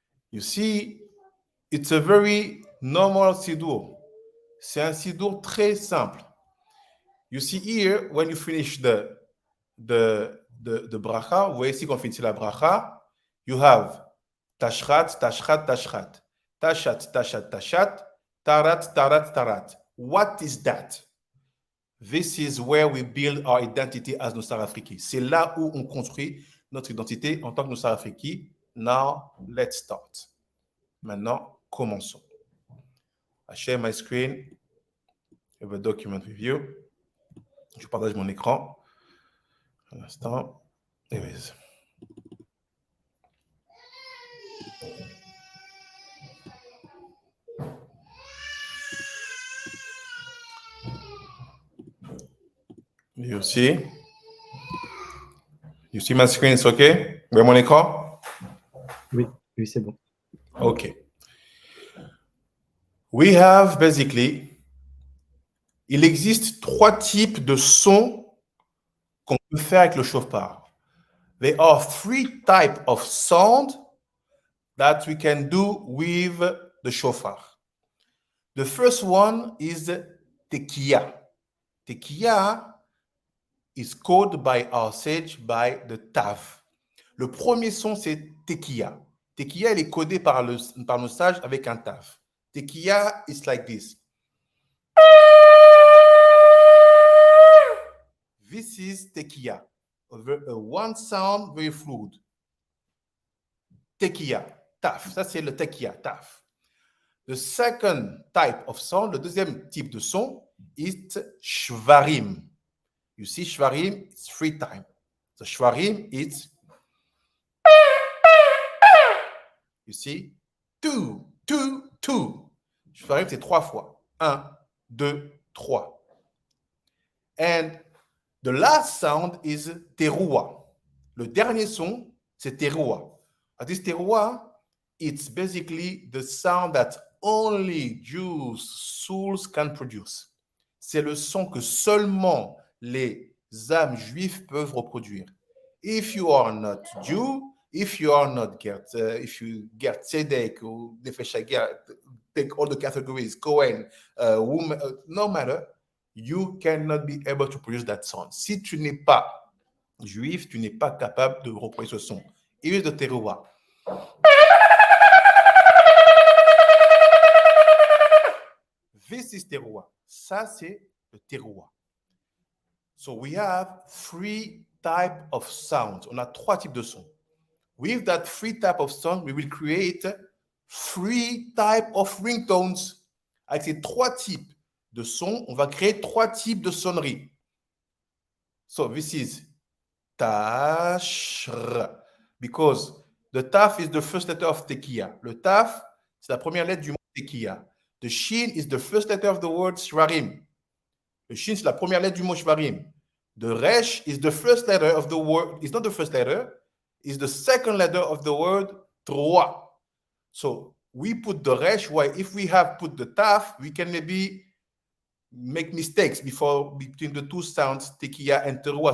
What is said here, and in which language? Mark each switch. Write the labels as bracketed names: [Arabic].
[English] You see, it's a very normal sidur. [French] C'est un sidur très simple. [English] You see here, when you finish the bracha, [French] vous voyez ici qu'on finit la bracha, [English] you have tashchat, tashchat, tashchat, tashat, tashat, tashat, tarat, tarat, tarat. What is that? This is where we build our identity as Nusakh Afriki. C'est là où on construit notre identité en tant que Nusakh Afriki. Now, let's start. [French] Maintenant, commençons. [English] I share my screen. I have a document with you. [French] Je partage mon écran. Un instant. [English] There it is. You see? You see my screen, it's okay? [French] Vous voyez mon écran? Oui, c'est bon. [English] Okay. We have basically, [French] il existe 3 types de sons qu'on peut faire avec le Shofar. [English] There are 3 types of sound that we can do with the Shofar. The first one is tekiya. Tekiya is called by our sage by the tav. [French] Le premier son, c'est tekiya. Tekiya, il est codé par nos sages avec un tav. [English] Tekiya is like this. This is tekiya. One sound very fluid. [French] Tekiya, taf. Ça, c'est le tekiya, taf. [English] The second type of sound, [French] le deuxième type de son, [English] is shvarim. You see, shvarim, it's 3 times. So shvarim, it's, you see, 2, 2, 2. [French] Shvarim, c'est 3 fois. 1, 2, 3. [English] And the last sound is teruah. [French] Le dernier son, c'est teruah. [English] This teruah, it's basically the sound that only Jews souls can produce. [French] C'est le son que seulement les âmes juives peuvent reproduire. [English] If you are not Jew, if you are not if you get Tzedek or Nefesh, take all the categories, Kohen, woman, no matter, you cannot be able to produce that sound. [French] Si tu n'es pas juif, tu n'es pas capable de reproduire ce son. [English] Here's the teruah. This is teruah. [French] Ça, c'est le teruah. [English] So we have 3 types of sounds. [French] On a 3 types de sons. [English] With that 3 types of sound, we will create 3 types of ringtones. [French] Avec ces 3 types de sons, on va créer 3 types de sonneries. [English] So this is tashr, because the taf is the first letter of tekiya. [French] Le taf, c'est la première lettre du mot tekiya. [English] The shin is the first letter of the word shvarim. [French] Le shin, c'est la première lettre du mot shvarim. [English] The resh is the first letter of the word, it's not the first letter, it's the second letter of the word troa. So we put the resh, why if we have put the taf, we can maybe make mistakes between the 2 sounds, tekiya and teruah.